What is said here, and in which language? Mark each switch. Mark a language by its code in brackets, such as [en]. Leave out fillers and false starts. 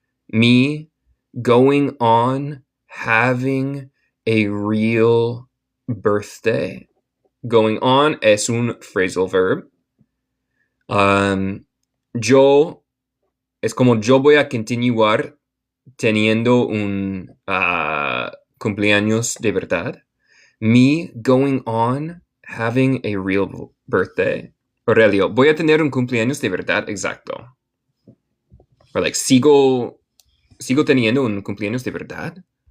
[en] Me going on having a real birthday. [es] Going on es un phrasal verb. Yo es como yo voy a continuar teniendo un cumpleaños de verdad. [en] Me going on having a real birthday. [es] Aurelio, voy a tener un cumpleaños de verdad exacto. [en] Or like, [es] sigo teniendo un cumpleaños de verdad.